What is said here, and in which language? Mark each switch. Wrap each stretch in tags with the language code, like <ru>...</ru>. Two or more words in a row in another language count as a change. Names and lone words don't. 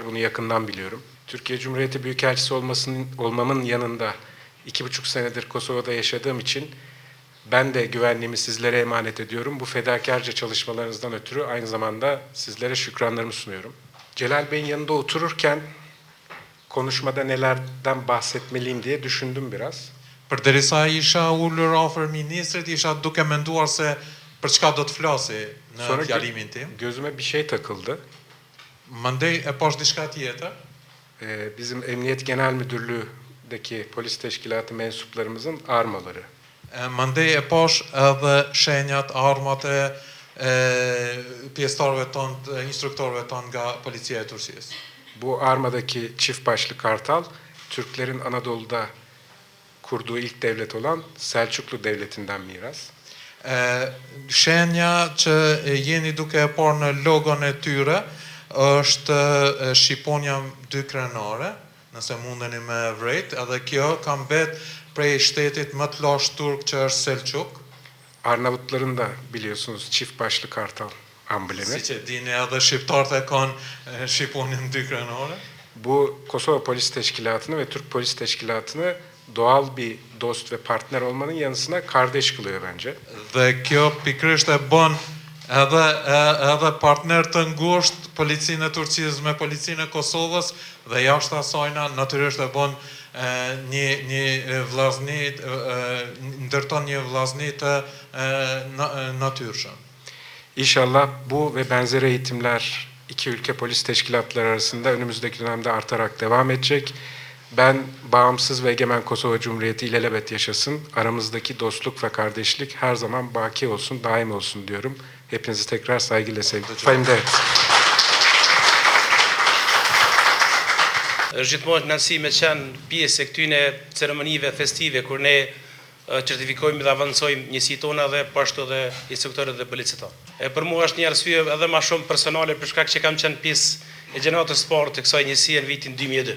<tr>Bunu yakından biliyorum. Türkiye Cumhuriyeti Büyükelçisi olmamın yanında 2,5 senedir Kosova'da yaşadığım için ben de güvenliğimi sizlere emanet ediyorum. Bu fedakarca çalışmalarınızdan ötürü aynı zamanda sizlere şükranlarımı sunuyorum. Celal Bey'in yanında otururken konuşmada nelerden bahsetmeliyim diye düşündüm biraz.</tr> <sq>Përderisa isha ullur afër ministrit, isha duke menduar se për çka do të flasi në Sonra fjalimin tim.</sq> <tr>gözüme bir şey takıldı.</tr> <sq>Mandej e pash diçka tjetër.</sq> <tr>Bizim Emniyet Genel Müdürlüğü'deki polis teşkilatı mensuplarımızın armaları.</tr> <sq>Mandej e pash edhe shenjat, armat e pjesëtarëve tonë, instruktorëve tonë nga policia e Turqisë.</sq> <tr>Bu armadaki çift başlı kartal, Türklerin Anadolu'da kurduğu ilk devlet olan Selçuklu Devleti'nden miras.</tr> <sq>Shenja që jeni duke e parë në logon e tyre është shqiponja 2 krenare, nëse mundeni me vrejt, edhe kjo ka mbet prej shtetit më të lashtë turk që është Selçuk.</sq> <tr>Arnavutların da biliyorsunuz çift başlı kartal amblemi.</tr> <sq>Si që dini edhe shqiptarët e kanë shqiponjën 2 krenare.</sq> <tr>Bu Kosova Polis Teşkilatı'nı ve Türk Polis Teşkilatı'nı doğal bir dost ve partner olmanın yanısına kardeş kılıyor bence.</tr> <sq>Dhe kjo pikrisht e bën edhe partner të ngushtë policinë e Turqisë me policinë e Kosovës dhe jashtë asajna natyrisht e bën një vllazni, ndërton një vllazni të natyrshëm.</sq> <tr>İnşallah bu ve benzer eğitimler iki ülke polis teşkilatları arasında önümüzdeki dönemde artarak devam edecek. Ben bağımsız ve egemen Kosova Cumhuriyeti ilelebet yaşasın. Aramızdaki dostluk ve kardeşlik her zaman baki olsun, daim olsun diyorum. Hepinizi tekrar saygıyla sevgilim.</tr> <sq>Është gjithmonë kënaqësi me qenë pjesë e këtyne ceremonive festive kur ne certifikojmë dhe avancojmë njësitë tona dhe po ashtu edhe instruktorët dhe policët tonë. Për mua është një arsye edhe më shumë personale për shkak që kam qenë pjesë e gjenatës parë të kësaj njësie në vitin 2002.</sq>